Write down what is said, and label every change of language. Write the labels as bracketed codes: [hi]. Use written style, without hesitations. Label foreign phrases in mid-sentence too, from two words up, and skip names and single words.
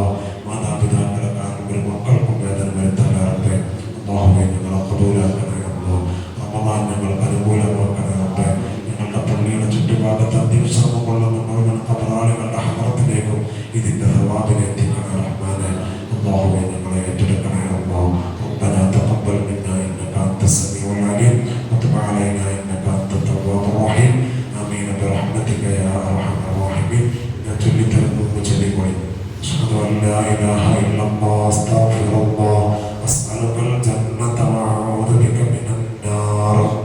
[ml] മാതാപിതാക്കളെ കാരണം ഒരു മക്കൾക്കും വേദന വരുത്തല്ലേ റബ്ബേ. അല്ലാഹുവേ ഞങ്ങളെ ഖബൂലാക്കണേ അല്ലാ. റമദാൻ ഞങ്ങൾക്ക് അനുകൂലമാക്കണേ റബ്ബേ. ഞങ്ങളുടെ പള്ളിയുടെ ചുറ്റുഭാഗത്ത് അന്തിവിശ്രമം കൊള്ളുന്ന മുഴുവൻ ഖബറാളികളുടെ ഹദ്റത്തിലേക്കും ഇതിന്റെ സവാബിനെ എത്തിക്കണേ റഹ്മാനെ. അല്ലാഹുവേ ഞങ്ങളെ ഏറ്റെടുക്കണേ അല്ലാ. [ar] ربنا تقبل منا انك انت السميع العليم وتب علينا انك انت التواب الرحيم امين برحمتك يا ارحم الراحمين. اشهد ان لا اله الا الله استغفر الله اسالك الجنه واعوذ بك من النار.